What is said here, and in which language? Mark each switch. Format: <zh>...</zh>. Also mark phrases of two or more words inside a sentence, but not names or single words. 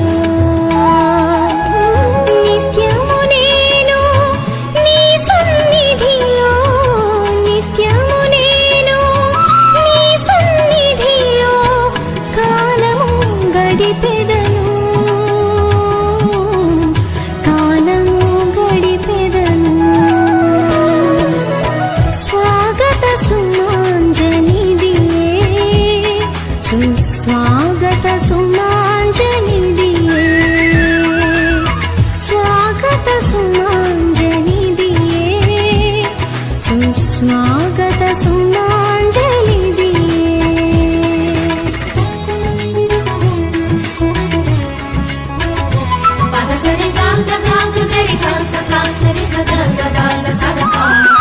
<te>నిత్యము నేను నీ సన్నిధిలో, నిత్యము నేను నీ సన్నిధిలో కాలము గడిపెదను, కాలము గడిపెదను।</te> <hi>स्वागत सुमांजलि दिए, सुस्वागत सुमांजलि दिए। स्वागत सुमांजलि दिए, सुस्वागत सुमांजलि दिए। पदसरि गाम गाम गरि सा सा सरि सा दा दा दा सा दा पा।</hi>